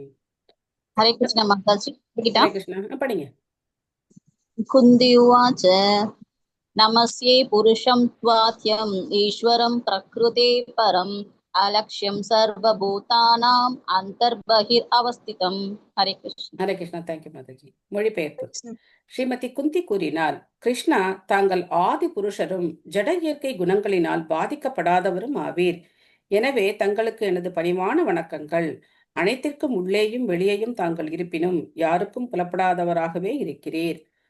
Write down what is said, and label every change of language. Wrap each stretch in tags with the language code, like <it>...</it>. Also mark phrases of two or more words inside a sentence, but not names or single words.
<sa>हरे कृष्ण माताजी। हरे कृष्णा.</sa> <ta>படிங்க.</ta> <sa>कुन्ती उवाच नमस्ये पुरुषं त्वाद्यम् ईश्वरं प्रकृते परम् अलक्ष्यं सर्वभूतानाम् अन्तर्बहिरवस्थितम्। हरे कृष्ण। हरे कृष्णा.</sa> <ta>தேங்க்யூ மாதாஜி. மொழிபெயர்ப்பு. ஸ்ரீமதி குந்தி கூறினார், கிருஷ்ணா, தாங்கள் ஆதி புருஷரும் ஜட இயற்கை குணங்களினால் பாதிக்கப்படாதவரும் ஆவீர். எனவே தங்களுக்கு எனது பணிவான வணக்கங்கள். அனைத்திற்கும் உள்ளேயும் வெளியேயும் தாங்கள் இருப்பினும் யாருக்கும் புலப்படாதவராகவே இருக்கிறீர்.</ta>